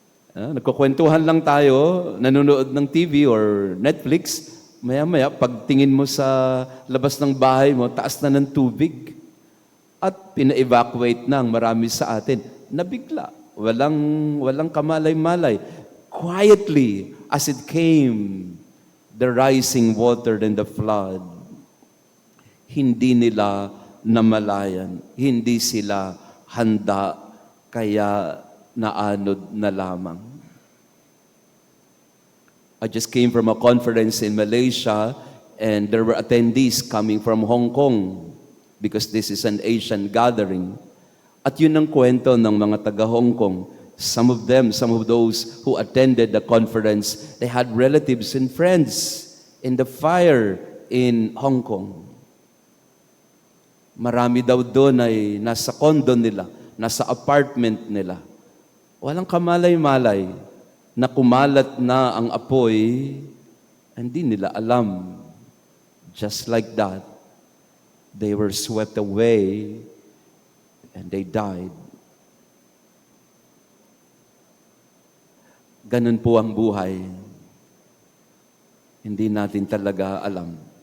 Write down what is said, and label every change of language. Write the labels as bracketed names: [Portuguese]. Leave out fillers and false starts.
[Filipino] Nagkukwentuhan lang tayo, nanonood ng TV or Netflix, maya-maya, pagtingin mo sa labas ng bahay mo, taas na ng tubig. At pina-evacuate na ang marami sa atin. Nabigla, walang kamalay-malay. [English] Quietly, as it came, the rising water and the flood, [Filipino] hindi nila namalayan, hindi sila handa, kaya naanod na lamang. [English] I just came from a conference in Malaysia and there were attendees coming from Hong Kong because this is an Asian gathering. [Filipino] At yun ang kwento ng mga taga Hong Kong. [English] Some of those who attended the conference, they had relatives and friends in the fire in Hong Kong. [Filipino] Marami daw doon ay nasa condo nila, nasa apartment nila. Walang kamalay-malay na kumalat na ang apoy, hindi nila alam. [English] Just like that, they were swept away and they died. [Filipino] Ganun po ang buhay. Hindi natin talaga alam.